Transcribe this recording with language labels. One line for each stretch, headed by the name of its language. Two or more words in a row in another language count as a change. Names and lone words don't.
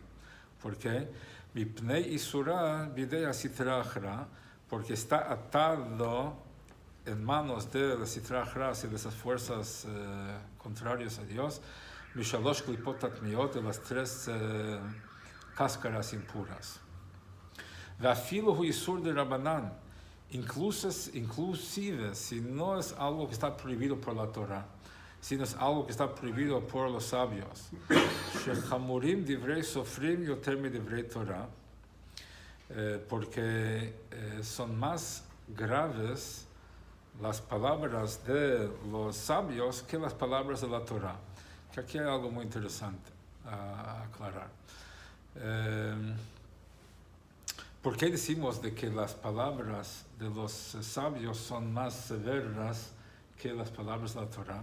Spanish: ¿Por qué?
Hebrew: מפני איסורה בידי הסטרא אחרא,
Spanish: porque está atado en manos de la
Aramaic: סטרא אחרא,
Spanish: y de esas fuerzas contrarias a Dios,
Hebrew: משלוש קליפות הטמאות,
Spanish: de las tres cáscaras impuras.
Hebrew: ואפילו הוא איסור דרבנן,
Spanish: inclusive si no es algo que está prohibido por la Torah, sino es algo que está prohibido por los sabios.
Hebrew: שחמורים דברי סופרים יותר מדברי תורה,
Spanish: porque son más graves las palabras de los sabios que las palabras de la Torah. Que aquí hay algo muy interesante a aclarar. ¿Por qué decimos de que las palabras de los sabios son más severas que las palabras de la Torah?